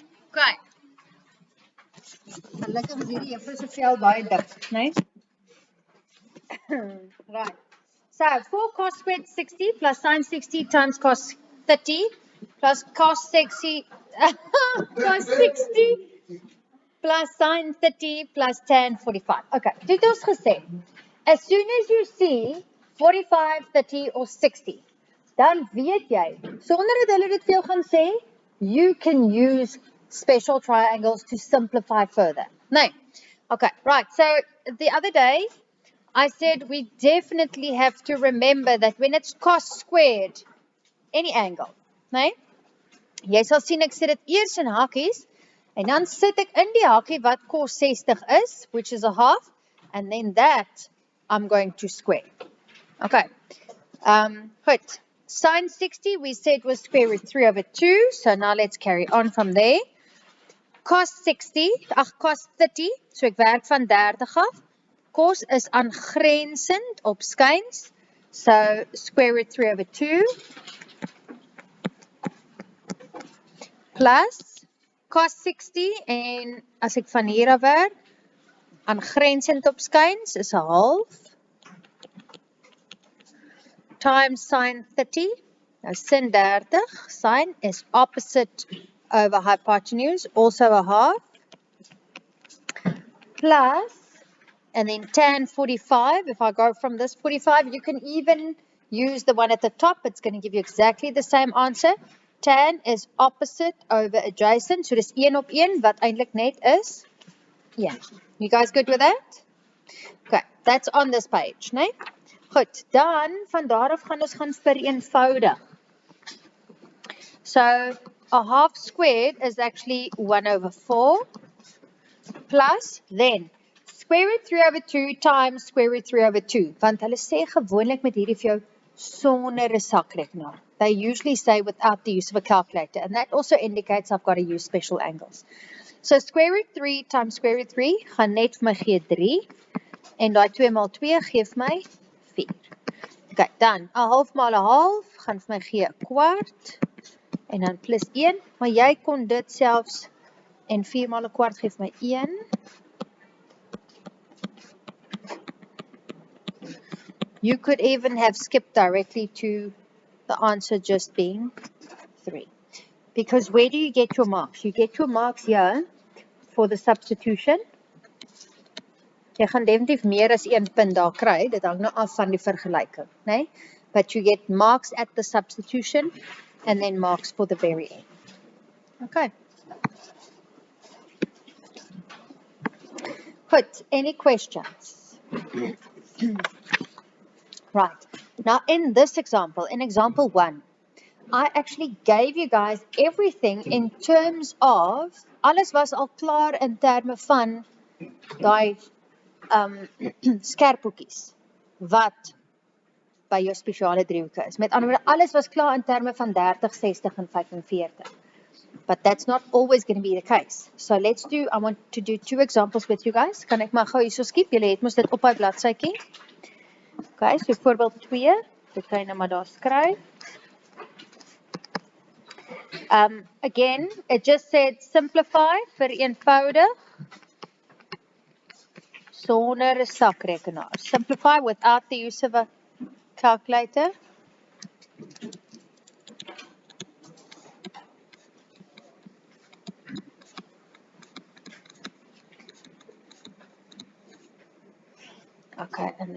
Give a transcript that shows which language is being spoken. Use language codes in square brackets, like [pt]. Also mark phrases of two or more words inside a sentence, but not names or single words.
[en] Okay. [af] Gelukkig is hierdie juffrou se vel baie dik, né? [en] Right. So 4 cos squared 60 plus sin 60 times cos 30 plus cos 60 cos 60 plus sin 30 plus tan 45. Okay, [af] dit ons gesê. [en] As soon as you see 45, 30 or 60, [af] dan weet jy, sonder dat hulle dit vir jou gaan sê, [en] you can use special triangles to simplify further. Nee. Okay, right. So the other day, I said we definitely have to remember that when it's cos squared, any angle, [af] nee? Jy sal sien ek sit dit eers in hakies en dan sit ek in die hakie wat cos 60 is, [en] which is a half, and then that I'm going to square. [af] Okay. Goed. [en] Sin 60 we said was square root 3 over 2, so now let's carry on from there. [af] Cos 30, so ek werk van 30 af. Cos is aangrensend op skuins, [en] so square root 3 over 2 plus cos 60 [af] en as ek van hier af werk, aangrensend op skuins is 'n half [en] times sin 30. [af] Nou sin 30, [en] sin is opposite over hypotenuse, also a half, plus, and then tan 45, if I go from this 45, you can even use the one at the top, it's going to give you exactly the same answer. Tan is opposite over adjacent, [af] so dis 1 op 1, wat eintlik net is 1. [en] You guys good with that? Okay, that's on this page, [af] né? Goed, dan van daar af gaan ons gaan vereenvoudig. [en] So, a half squared is actually 1 over 4 plus, then, square root 3 over 2 times square root 3 over 2. [af] Want hulle sê gewoonlik met hierdie vir jou sonder 'n sakrekenaar. [en] They usually say without the use of a calculator, and that also indicates I've got to use special angles. So, square root 3 times square root 3 [af] gaan net vir my gee 3, en daai 2 maal 2 gee vir my 4. Okay, dan, 'n half maal 'n half gaan vir my gee 'n kwart, en dan plus 1, maar jy kon dit selfs, en 4 maal 'n kwart gee vir my 1. [en] You could even have skipped directly to the answer just being 3. Because where do you get your marks? You get your marks here for the substitution. [af] Jy gaan definitief meer as 1 punt daar kry, dit hang nou af van die vergelyking, né? [en] But you get marks at the substitution and then marks for the very end. Okay. Good. Any questions? Right. Now in this example, in example 1, I actually gave you guys everything in terms of, [af] alles was al klaar in terme van die skerphoekies wat by jou spesiale driehoeke is. Met ander woorde, alles was klaar in terme van 30, 60 en 45. [en] But that's not always going to be the case. So let's do, I want to do 2 examples with you guys. [af] Kan ek maar gou hierso skiep? Julle het mos dit op by bladsytjie. Okay, so voorbeeld 2, dit kan jy nou maar daar skryf. [en] Again, it just said simplify, [af] vereenvoudig, sonder 'n sakrekenaar. [en] Simplify without the use of a calculator. Okay, and